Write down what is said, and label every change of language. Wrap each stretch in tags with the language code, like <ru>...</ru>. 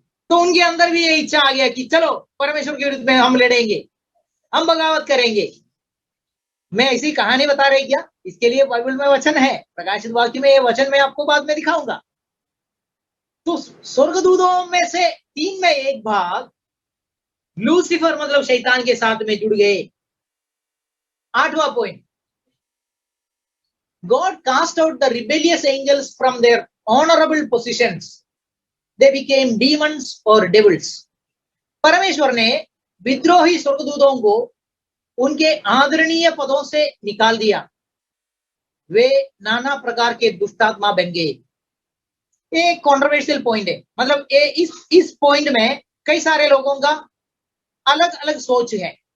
<hi>तो उनके अंदर भी ये इच्छा आ गया कि चलो परमेश्वर के विरुद्ध में हम लड़ेंगे, हम बगावत करेंगे। मैं ऐसी कहानी बता रही क्या, इसके लिए बाइबल में वचन है, प्रकाशित वाक्य में ये वचन मैं आपको बाद में दिखाऊंगा। तो स्वर्गदूतों में से 3/1 भाग लूसीफर मतलब शैतान के साथ में जुड़ गए। 8वां point,</hi> <en>God cast out the rebellious angels from their honorable positions, they became demons or devils।</en> <hi>परमेश्वर ने विद्रोही स्वर्गदूतों को उनके आदरणीय पदों से निकाल दिया, वे नाना प्रकार के दुष्टात्मा बन गए। एक कॉन्ट्रोवर्शियल पॉइंट है, मतलब इस पॉइंट में कई सारे लोगों का अलग अलग सोच है।</hi>